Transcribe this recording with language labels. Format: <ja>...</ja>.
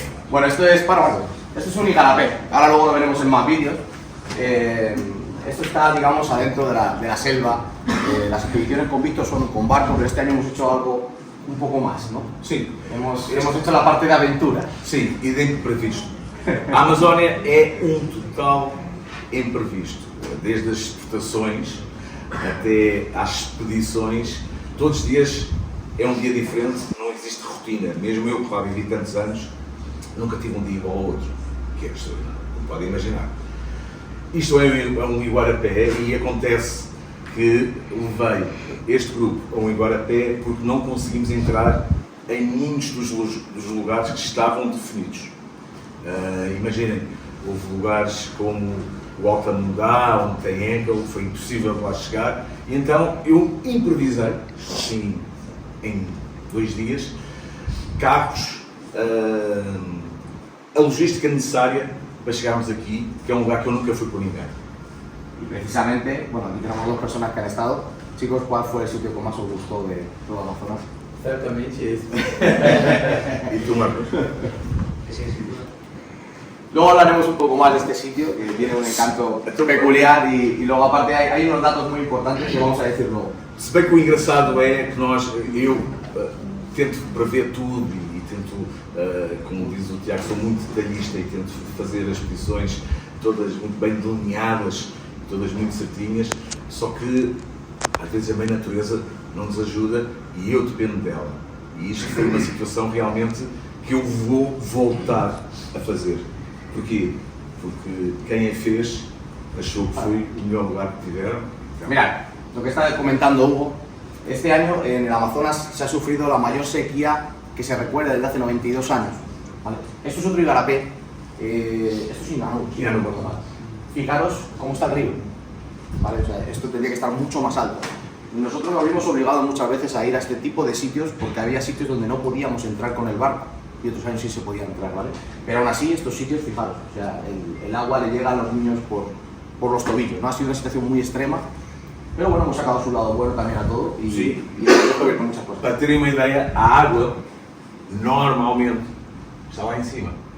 <es>Bueno, esto es esto es un igarapé. Ahora luego lo veremos en más vídeos. Esto está, digamos, adentro de la selva. Las expediciones con Víctor son con barco, pero este año hemos hecho algo un poco más, ¿no? Sí. Hemos hecho la parte de aventura.</es> <pt>Sim, e de imprevisto. A Amazónia é total imprevisto. Desde as exportações até às expedições, todos os dias é um dia diferente, não existe rotina. Mesmo eu, que lá vivi tantos anos, nunca tive um dia igual ao outro. Que é extraordinário, como podem imaginar. Isto é um Iguarapé e acontece que levei este grupo a um Iguarapé porque não conseguimos entrar em muitos dos lugares que estavam definidos. Imaginem, houve lugares como o Altamudá, onde tem Enkel, foi impossível lá chegar, e então eu improvisei, sim, em 2 dias, carros, a logística necessária para chegarmos aqui, que é um lugar que eu nunca fui por ninguém.</pt> <es>Y precisamente, bueno, aquí tenemos 2 personas que han estado. Chicos, ¿cuál fue el sitio que más os gustó de toda Amazonas?</es> <pt>Certamente esse. E tu, Marcos?</pt> <es>Luego hablaremos un poco más de este sitio, que tiene un encanto peculiar y luego aparte hay unos datos muy importantes que vamos a decir luego.</es> <pt>Se bem que o engraçado é que eu tento prever tudo e tento, como diz o Tiago, sou muito detalhista e tento fazer as expedições todas muito bem delineadas, todas muito certinhas, só que às vezes a mãe natureza não nos ajuda e eu dependo dela. E isto foi uma situação realmente que eu vou voltar a fazer. Porquê? Porque quem a fez achou que foi o melhor lugar que tiveram.</pt> <es>Mirad, lo que está comentando Hugo, este año en el Amazonas se ha sufrido la mayor sequía que se recuerda desde hace 92 años. ¿Vale? Esto es otro Igarapé, esto es Inanu, si no recuerdo mal. Fijaros cómo está el río, ¿vale? O sea, esto tendría que estar mucho más alto. Nosotros nos vimos obligados muchas veces a ir a este tipo de sitios porque había sitios donde no podíamos entrar con el barco. y otros años sí se podía entrar, ¿vale? Pero aún así, estos sitios, fijaros, o sea, el agua le llega a los niños por los tobillos, ¿no? Ha sido una situación muy extrema, pero bueno, hemos sacado su lado bueno también a todo y, sí. Y hemos descubierto muchas cosas.</es> <pt>Para terem uma ideia, a água normalmente está lá em cima.</pt>